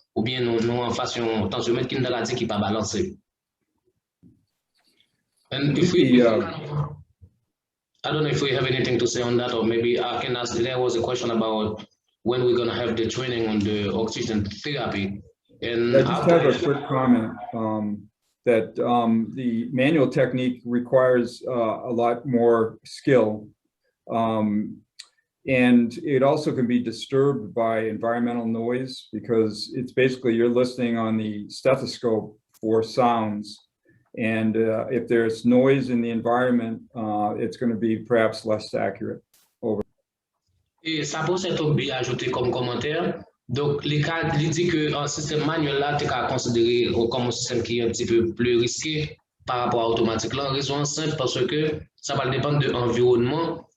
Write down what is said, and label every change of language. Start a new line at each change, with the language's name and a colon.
French: Ou bien nous en faisons tensiomètre qui nous dit qui pas balancé.
English: And if we, I don't know if we have anything to say on that, or maybe I can ask. There was a question about when we're going to have the training on the oxygen therapy. And I just have a quick comment that the manual technique requires a lot more skill. And it also can be disturbed by environmental noise because it's basically you're listening on the stethoscope for sounds. And if there's noise in the environment, it's going to be perhaps less accurate. Over.
French: Et ça peut être bien ajouté comme commentaire. Donc, il dit que un système manuel là, tu as considéré comme un système qui est un petit peu plus risqué par rapport à l'automatique. Là, raison simple parce que ça va dépendre de l'environnement.